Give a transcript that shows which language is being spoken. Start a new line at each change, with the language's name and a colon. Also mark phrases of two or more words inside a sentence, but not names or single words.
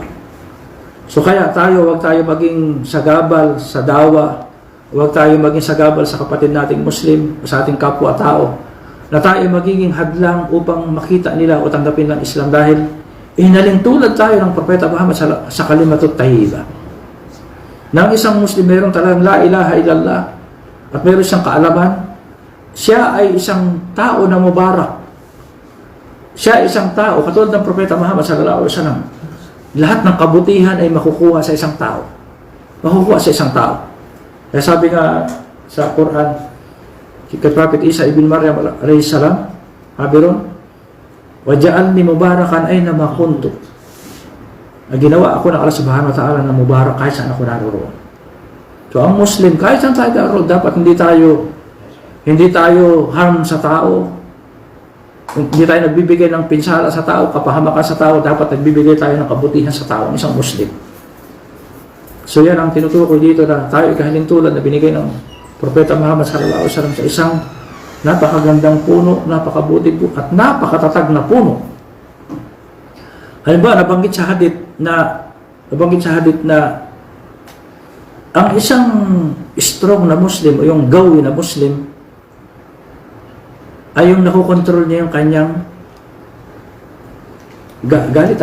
Filipino: So kaya wag tayo maging sagabal sa dawa, wag tayo maging sagabal sa kapatid nating Muslim, sa ating kapwa-tao, na tayo magiging hadlang upang makita nila o tanggapin ng Islam dahil inalintulad tayo ng Propeta Muhammad sa
Arabic: كلمة طيبة.
Filipino: Na ang isang Muslim mayroong talagang
Arabic: لا إله إلا الله
Filipino: at mayroon siyang kaalaman, siya ay isang tao na mubarak. Siya ay isang tao, katulad ng Propeta Muhammad
Arabic: صلى الله عليه وسلم.
Filipino: Lahat ng kabutihan ay makukuha sa isang tao. Makukuha sa isang tao. Kaya sabi nga sa Quran, si Prophet Isa ibn Maryam
Arabic: عليه السلام,
Filipino: sabi ron,
Arabic: "وجعلني مباركا أين ما كنت."
Filipino: Ginawa ako ng
Arabic: الله سبحانه وتعالى
Filipino: na mubarak kahit saan ako naroon. So ang Muslim, kahit saan tayo naroon, dapat hindi tayo harm sa tao. Hindi tayo nagbibigay ng pinsala sa tao, kapahamakan sa tao, dapat nagbibigay tayo ng kabutihan sa tao, isang Muslim. So yan ang tinutukoy dito na tayo kahalintulad na binigay ng Propeta Muhammad
Arabic: صلى الله عليه وسلم
Filipino: sa isang napakagandang puno, napakabuti po at napakatatag na puno. Halimbawa, nabanggit sa hadith na ang isang strong na Muslim o yung gawi na Muslim ay yung nakokontrol niya yung kanyang galit.